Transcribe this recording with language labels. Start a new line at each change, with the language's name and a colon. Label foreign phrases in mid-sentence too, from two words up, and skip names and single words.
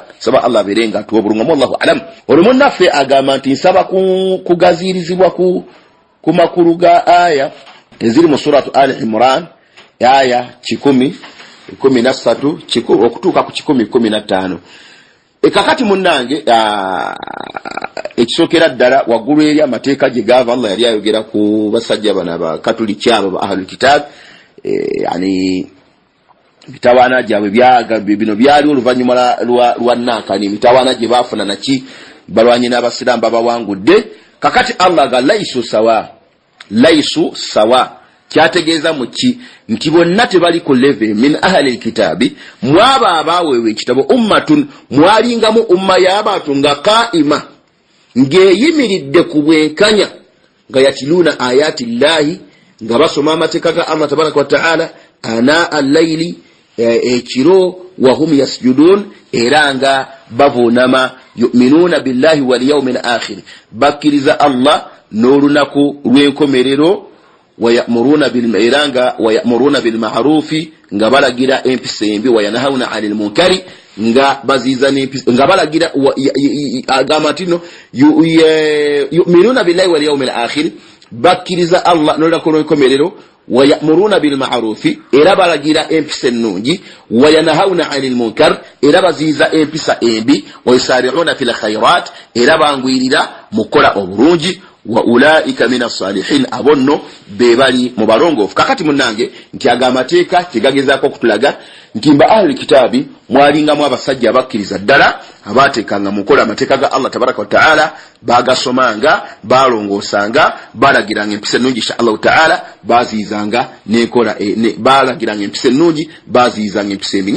Ganda: Saba Allah abeere nga atuwa bulungamu,
Arabic: الله أعلم.
Ganda: Olumu naffe agamba nti nsaba kugaziirizibwa ku makulu ga aya eziri mu suratu Ali Imran, aya 10, 13 okutuuka ku 10:15. Kakati munnange ekisookera ddala waggulu eri amateeka gye gaava, Allah yali ayogera ku basajja bano abakatuliki abo ba
Arabic: أهل الكتاب,
Ganda: yani mitawaana gyabwe bino byali oluvannyuma lwa Nankani, mitawaana gye baafuna naki balwanye n'abasiraamu babawangudde. Kakati Allah ga
Arabic: ليسوا سواء
Ganda: kyategeeza muki nti bonna tebali ku level
Arabic: من أهل الكتاب,
Ganda: mwaba abaweebwa ekitabo, ummatun mwalingamu umma y'abantu nga qaima ng'eyimiridde ku bwenkanya, nga
Arabic: يتلون آيات الله,
Ganda: nga basoma amateeka ga
Arabic: الله تبارك وتعالى آناء الليل,
Ganda: ekiro,
Arabic: وهم يسجدون,
Ganda: era nga bavunama,
Arabic: يؤمنون بالله واليوم الآخر,
Ganda: bakkiriza Allah n'olunaku lw'enkomerero,
Arabic: ويأمرون بالمعروف,
Ganda: nga balagira empisa embi,
Arabic: وينهون عن المنكر,
Ganda: nga baziza n'empisa, nga balagira agamba tino
Arabic: يؤمنون بالله واليوم الآخر,
Ganda: bakkiriza Allah n'olunaku lw'enkomerero,
Arabic: ويأمرون بالمعروف
Ganda: era balagira empisa ennungi
Arabic: وينهون عن المنكر
Ganda: era baziiza empisa embi
Arabic: ويسارعون في الخيرات
Ganda: era bangwirira mukola obulungi
Arabic: وأولئك من الصالحين
Ganda: abonno bebali mu balongoofu. Kakati munnange nti agamateeka tegagezaako okutulaga nti mba
Arabic: أهل كتاب
Ganda: mwalingamu abasajja abakkiriza ddala abaateekanga mukola amateeka ga
Arabic: الله تبارك وتعالى
Ganda: bagasomanga balongoosanga balagiranga empisa ennungi
Arabic: إن شاء الله تعالى
Ganda: baziizanga nekola balagiranga empisa ennungi baziizanga empisa embi.